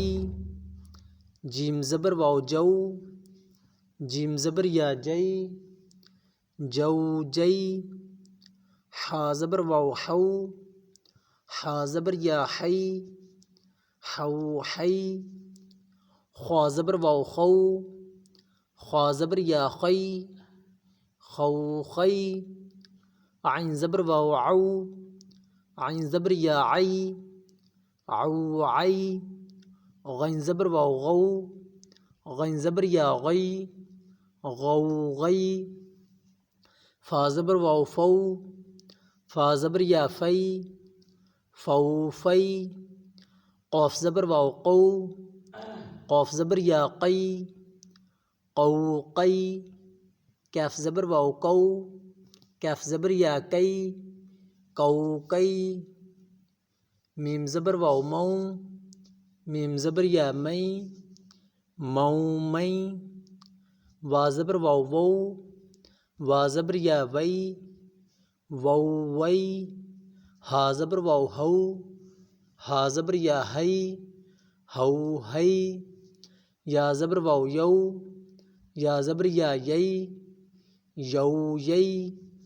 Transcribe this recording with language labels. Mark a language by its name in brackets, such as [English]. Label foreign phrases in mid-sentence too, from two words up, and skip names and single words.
[Urdu] جیم زبر واو جو، جیم زبر یا جئی، جو جئی۔ حا زبر واو حو، حا زبر یا حی، حو حی۔ خوا زبر واو خو، خوا زبر یا خی، خو خی۔ عین زبر واو عو، عین زبر یا عی، عو عی۔ غین زبر واو غو، غین زبر یا غی، غو غی۔ فا زبر واو فو، فا زبر یا فی، فو فی۔ قوف زبر واو قو، قوف زبر یا قی، قو قی۔ کیف زبر واو کو، کیف زبر یا کئی، کو کئی۔ میم زبر واو مو، میم زبر یا مئی، مو مئی۔ وا زبر واو وو، وا زبر یا وئی، وو وئی۔ ہا زبر واو ہو، ہا زبر یا ہئی، ہو ہئی۔ یا زبر واو یو، یا زبر یا یئی، یو یئی۔